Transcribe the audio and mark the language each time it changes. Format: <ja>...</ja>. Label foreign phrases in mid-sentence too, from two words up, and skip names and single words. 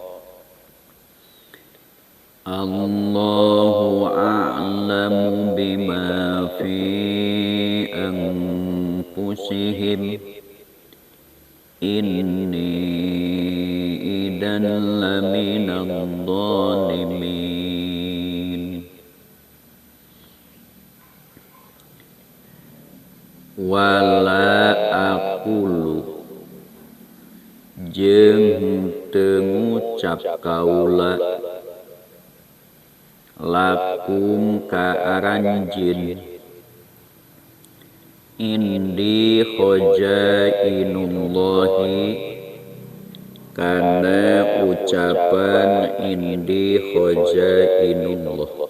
<ar>الله أعلم بما في أنفسهم إني إذا لمن الظالمين. ولا أقول</ar> <su>jeung teu ngucap kaula lakum ka aranjeun</su> <ar>عندي خزائن الله</ar> <su>kana ucapan</su> <ar>عندي خزائن الله.</ar>